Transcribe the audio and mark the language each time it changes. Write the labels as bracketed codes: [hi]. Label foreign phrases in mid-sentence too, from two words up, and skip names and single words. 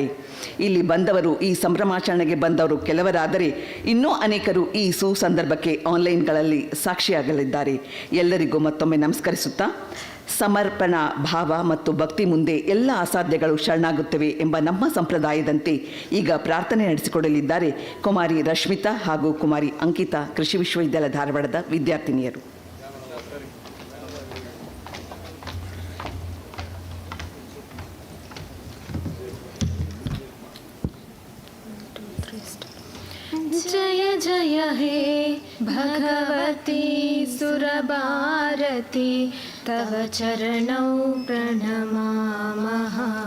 [kn] ಇಲ್ಲಿ ಬಂದವರು, ಈ ಸಂಭ್ರಮಾಚರಣೆಗೆ ಬಂದವರು ಕೆಲವರಾದರೆ ಇನ್ನೂ ಅನೇಕರು ಈ ಸುಸಂದರ್ಭಕ್ಕೆ ಆನ್ಲೈನ್ಗಳಲ್ಲಿ ಸಾಕ್ಷಿಯಾಗಲಿದ್ದಾರೆ. ಎಲ್ಲರಿಗೂ ಮತ್ತೊಮ್ಮೆ ನಮಸ್ಕರಿಸುತ್ತಾ, ಸಮರ್ಪಣಾ ಭಾವ ಮತ್ತು ಭಕ್ತಿ ಮುಂದೆ ಎಲ್ಲ ಅಸಾಧ್ಯಗಳು ಶರಣಾಗುತ್ತವೆ ಎಂಬ ನಮ್ಮ ಸಂಪ್ರದಾಯದಂತೆ ಈಗ ಪ್ರಾರ್ಥನೆ ನಡೆಸಿಕೊಡಲಿದ್ದಾರೆ ಕುಮಾರಿ ರಶ್ಮಿತಾ ಹಾಗೂ ಕುಮಾರಿ ಅಂಕಿತಾ, ಕೃಷಿ ವಿಶ್ವವಿದ್ಯಾಲಯ ಧಾರವಾಡದ ವಿದ್ಯಾರ್ಥಿನಿಯರು. [sa] जय जय हे भगवती सुरभारती तव चरणौ प्रणमामः.